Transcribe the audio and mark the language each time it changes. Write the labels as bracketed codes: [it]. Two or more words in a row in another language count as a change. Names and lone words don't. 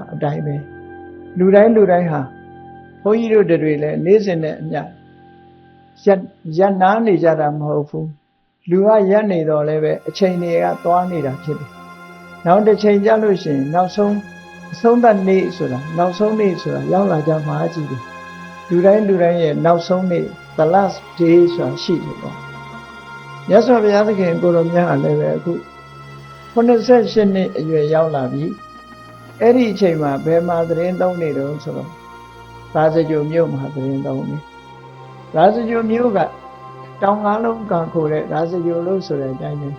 [my] အတိုင်းပဲလူတိုင်းဟာဘုန်းကြီးတို့တွေလည်းနေ့စဉ်နဲ့အမျှရပ်နားနေကြတာမဟုတ်ဘူးလူကရပ်နေတော့လည်းပဲအချိန်တွေကသွားနေတာဖြစ်တယ်နောက်တစ်ချိန်ကြလို့ရှိရင်နောက်ဆုံးအဆုံးသတ်နေ့ဆိုတာနောက်ဆုံးနေ့ဆိုတာရောက်လာကြမှာကြည့်တယ်လူတိုင်းရဲ့နောက်ဆုံးနေ့ [en] the last day [my] ဆိုတာရှိတယ်ပေါ့မြတ်စွာဘုရားသခင်ကိုရောမြတ်အားလည်းပဲအခု 88နှစ်အရွယ်ရောက်လာပြီအဲ့ဒီအချိန်မှာဘယ်မှာသတင်းသုံးနေတော့ဆိုတော့သာစကြိုမြို့မှာသတင်းသုံးနေသာစကြိုမြို့ကတောင်ငါးလုံးကခိုတဲ့သာစကြိုလို့ဆိုတဲ့အတိုင်းပဲ